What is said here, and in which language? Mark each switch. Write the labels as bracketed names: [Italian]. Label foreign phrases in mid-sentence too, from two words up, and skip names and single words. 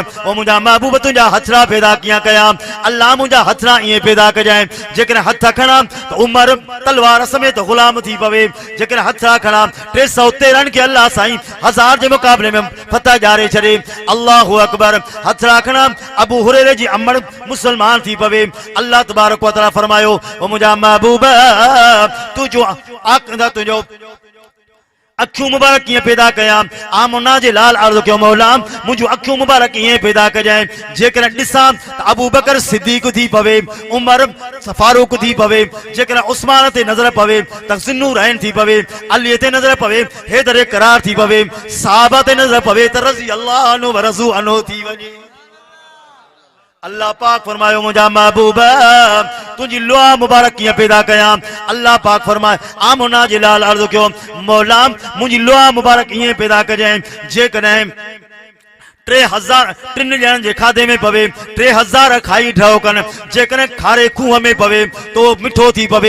[Sindhi] ओ मुंहिंजा महबूब तुंहिंजा हथड़ा पैदा कीअं कयां? अल्लाह मुंहिंजा हथड़ा ईअं पैदा कजांइ जेकर हथ खणा त उमर तलवार समेत गुलाम थी पवे, जेकर हथड़ा खणा 313 खे अल्लाह साईं 1000 जे मुकाबले में फतह ॼारे छॾे। [Arabic] الله أكبر. [Sindhi] हथड़ा खणा अबू हुरैरे जी अमड़ मुसलमान थी पवे। [Arabic] الله تبارك وتعالى [Sindhi] फरमायो ओ मुंहिंजा महबूब तुंहिंजो अखियूं मुबारक कीअं पैदा कयां? आमना जे लाल अर्ज़ु कयो मौला मुंहिंजूं अखियूं मुबारक ईअं पैदा कजांइ जेकर ॾिसां त अबू बकर सिद्दीक़ थी पवे, उमर फारूक थी पवे, जेकर उस्मान ते नज़र पवे त ज़ुन्नूरैन थी पवे, अली ते नज़र पवे हैदर करार थी पवे, सहाबा ते नज़र पवे त [Arabic] رضي الله عنه ورضوا عنه [Sindhi] थी वञे। अल्लाह पाक फरमायो मुंहिंजा महबूब तुंहिंजी लुआ मुबारक कीअं पैदा कयां? अल्लाह पाक फरमाए आमना जे लाल अर्ज़ु कयो मौला मुंहिंजी लुआ मुबारक ईअं पैदा कजांइ जेकॾहिं 3000 टिन ॼणनि जे खाधे में पवे, 3000 खाई ढहो कनि, जेकॾहिं खारे खूह में पवे तो मिठो थी पवे।